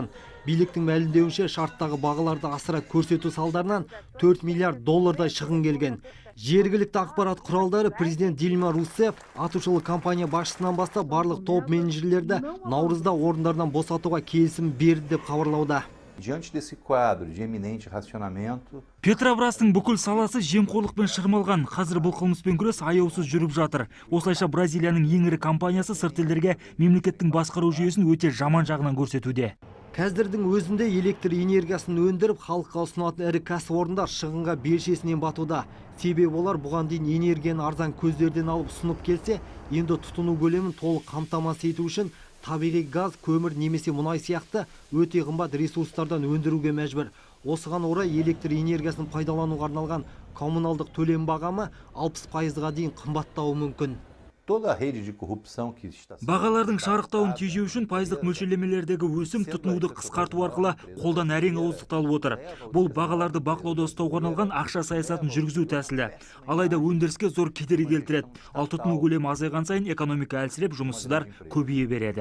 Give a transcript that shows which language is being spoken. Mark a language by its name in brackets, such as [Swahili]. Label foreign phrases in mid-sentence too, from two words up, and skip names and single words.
[Kazakh] Биліктің мәлімдеуінше шарттағы бағаларды асыра көрсету салдарынан 4 миллиард доллардай шығын келген. Жергілікті ақпарат құралдары президент Дильма Русеф атышулы компания басшысынан бастап барлық топ менеджерлерді наурызда орындарынан босатуға келісім берді деп хабарлауда. [Portuguese] Diante desse quadro de eminente racionamento, [Kazakh] Петробрастың бүкіл саласы жемқорлықпен шырмалған. Қазір бұл қылмыспен күрес аяусыз жүріп жатыр. Осылайша Бразилияның ең ірі компаниясы сырт елдерге мемлекеттің басқару жүйесін өте жаман жағынан көрсетуде. Қазірдің өзінде электр энергиясын өндіріп, халыққа ұсынатын ірі кәсіпорындар шығынға белшесінен батуда. Себебі олар бұған дейін энергияны арзан көздерден алып ұсынып келсе, енді тұтыну көлемін толық қамтамасыз ету үшін табиғи газ, көмір немесе мұнай сияқты өте қымбат ресурстардан өндіруге мәжбүр. Осыған орай электр энергиясын пайдалануға арналған коммуналдық төлем бағамы 60%-ға дейін қымбаттауы мүмкін. [Portuguese] toda a rede de corrupção que está [Kazakh] Бағалардың шарықтауын тежеу үшін пайыздық мөлшерлемелердегі өсім тұтынуды қысқарту арқылы қолдан әрең ауыздықталып отыр. Бұл бағаларды бақылауда ұстауға арналған ақша саясатын жүргізу тәсілі. Алайда өндіріске зор кедергі келтіреді. Ал тұтыну көлемі азайған сайын экономика әлсіреп, жұмыссыздар көбейе береді.